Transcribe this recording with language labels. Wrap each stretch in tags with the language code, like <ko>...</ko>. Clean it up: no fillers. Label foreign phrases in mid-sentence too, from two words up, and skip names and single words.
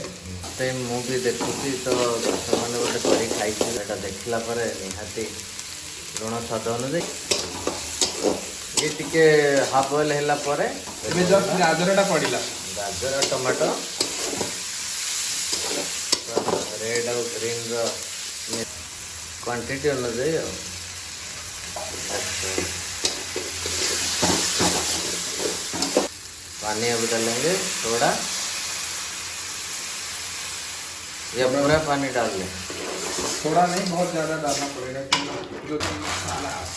<or>ସେ ମୁଁ ବି ଦେଖୁଛି ତ ସେମାନେ ଗୋଟେ କରି ଖାଇଛି ଏଇଟା ଦେଖିଲା ପରେ ନିହାତି ଲୁଣ ସ୍ୱାଦ ଅନୁଯାୟୀ ଇଏ ଟିକେ ହାଫ୍ ବଏଲ୍ ହେଲା ପରେ ଏବେ ଜଷ୍ଟ ଗାଜରଟା ପଡ଼ିଲା। ଗାଜର ଟମାଟୋ ରେଡ୍ ଆଉ ଗ୍ରୀନ୍ର କ୍ୱାଣ୍ଟିଟି ଅନୁଯାୟୀ ଆଉ</or> <hi>पानी अभी डालेंगे थोड़ा, ये पूरा पानी डाल दें। थोड़ा नहीं बहुत ज़्यादा डालना पड़ेगा जो मसाला</hi>